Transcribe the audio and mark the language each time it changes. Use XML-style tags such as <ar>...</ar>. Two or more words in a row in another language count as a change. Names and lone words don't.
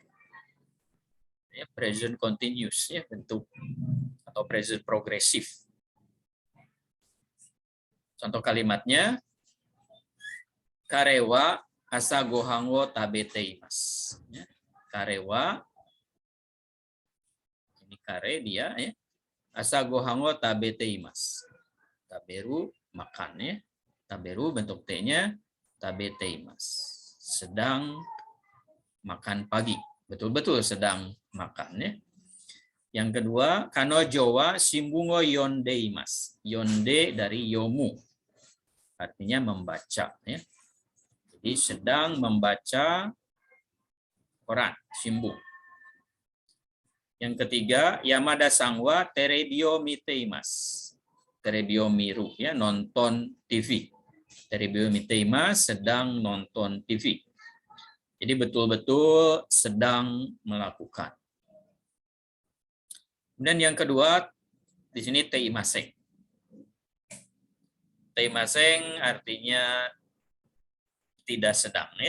<id>Ya,</id> <en>present continuous,</en> <id>ya, bentuk atau present progresif. Contoh kalimatnya</id> <ja>彼は朝ご飯を食べています. Ya, karewa,</ja> <id>ini kare dia, ya.</id> <ja>朝ご飯を食べています. Taberu</ja> <id>makan, ya. Taberu bentuk t-nya tabeteimasu. Sedang makan pagi. Betul-betul sedang makan, ya. Yang kedua,</id> <ja>彼女は新聞を読んでいます.</ja> <id>Yonde dari yomu. Artinya membaca, ya. Jadi sedang membaca koran, shimbun. Yang ketiga,</id> <ja>山田さんはテレビを見ています. テレビを見る,</ja> <id>ya, nonton TV.</id> <ja>テレビを見ています</ja> <id>sedang nonton TV. Jadi betul-betul sedang melakukan. Dan yang kedua, di sini teimaseng. Teimaseng artinya tidak sedang, ya.</id>